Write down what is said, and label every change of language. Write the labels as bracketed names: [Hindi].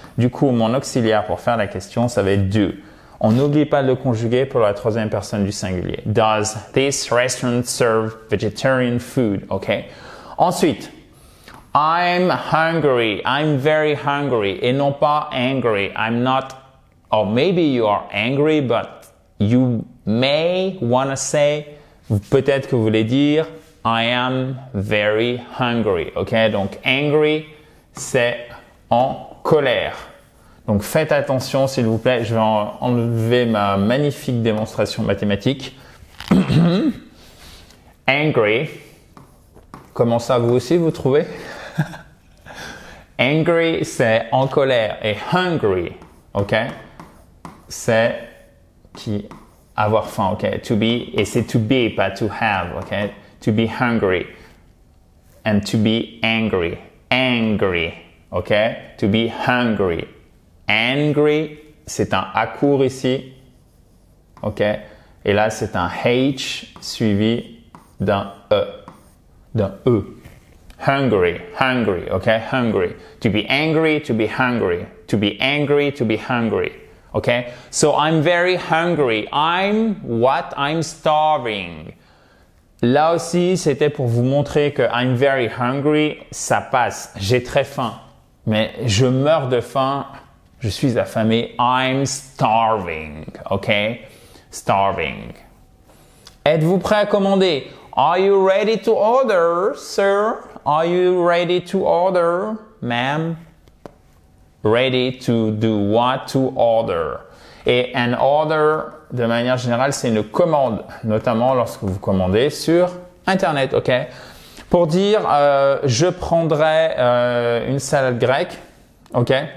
[French] Du coup, mon auxiliaire pour faire la question, ça va être do. On n'oublie pas de le conjuguer pour la troisième personne du singulier. [English] Does this restaurant serve vegetarian food? [French] OK. Ensuite, [English] I'm hungry. I'm very hungry. [French] Et non pas angry. [English] I'm not, or maybe you are angry, but you may want to say, [French] peut-être que vous voulez dire, [English] I am very hungry. OK. [French] Donc, angry, c'est en colère. Donc faites attention s'il vous plaît, je vais enlever ma magnifique démonstration mathématique. Angry, comment ça vous aussi vous trouvez? Angry c'est en colère et hungry, ok? C'est qui avoir faim, ok? [English] To be, et c'est to be, pas to have, [French] ok? [English] To be hungry and to be angry, angry, ok? To be hungry. [French] Angry, c'est un A court ici, ok? Et là, c'est un H suivi d'un E, Hungry, hungry, ok? [English] Hungry. To be angry, to be hungry. To be angry, to be hungry, ok? So, I'm very hungry. I'm what? I'm starving. [French] Là aussi, c'était pour vous montrer que [English] I'm very hungry, [French] ça passe. J'ai très faim, mais je meurs de faim. Je suis affamé. [English] I'm starving. [French] OK? Starving. Êtes-vous prêt à commander? [English] Are you ready to order, sir? Are you ready to order, ma'am? Ready to do what? To order. [French] Et an order, de manière générale, c'est une commande, notamment lorsque vous commandez sur Internet. OK? Pour dire, je prendrai une salade grecque. OK?